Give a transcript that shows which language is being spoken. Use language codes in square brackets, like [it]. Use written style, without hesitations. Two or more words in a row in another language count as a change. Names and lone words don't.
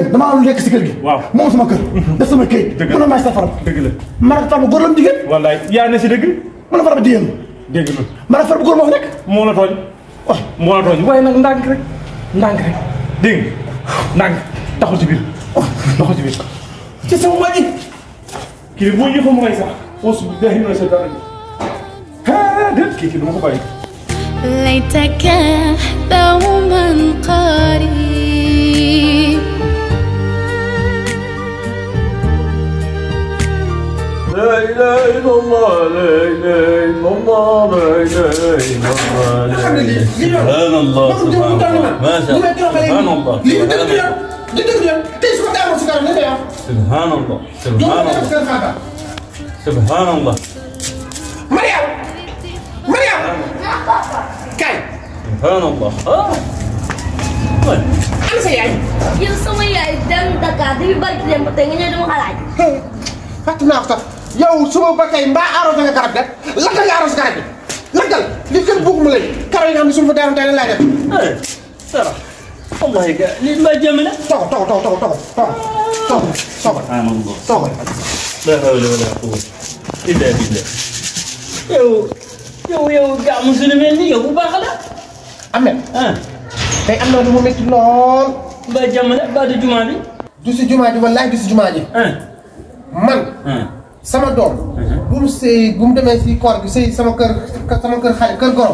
[wo] nga damaa am lu nekk si kër gi waaw moom sama kër def sama këyit mën a may sa Farba dëgg la man ak Farba góor la mu jigéen wallaay yaa ne si dëgg mën a Farba jigéen dégg la man ak Farba góor moo fa nekk moo la tooñ waaye nag ndànk rek dégg nga ndànk taxul ci biir ci sama waa ji kii boo yëfoo mu ngay sax foosu [ar] بالله من الشيطان الرجيم [wo] déet kii duma ko bàyyi [ar] ليتك دوما قريب لا إله إلا الله لا إله إلا الله لا إله إلا الله سبحان الله سبحان الله ما شاء الله سبحان الله سبحان الله سبحان الله سبحان الله [wo] Mariam kay [ar] سبحان الله [wo] ana sa yaay yow sama yaay dem Dakar di barki dem ba tey nga ñëw dama xalaat. fàtt naa ko sax yow suba ba tey mbaa arrosé nga garab de lakkal nga arrosé garab bi lakkal li kër bugguma leen karo yi nga xam ne suñu fa daanu tey lan laay def [ar] ترى والله ما جمله [wo] togo [ar] سبحان الله لا حول ولا قوة إلا بالله [wo] yow gaa musul mel ni yow bu baax la. Ahmed. tey am na lu mu métti lool. ba jàmm la ba du jumaa bi. du si jumaa ji wallaahi du si jumaa ji. man. sama doom. bu mu sëy bu mu demee si koor gi sëy sama kër xarit kër gorom.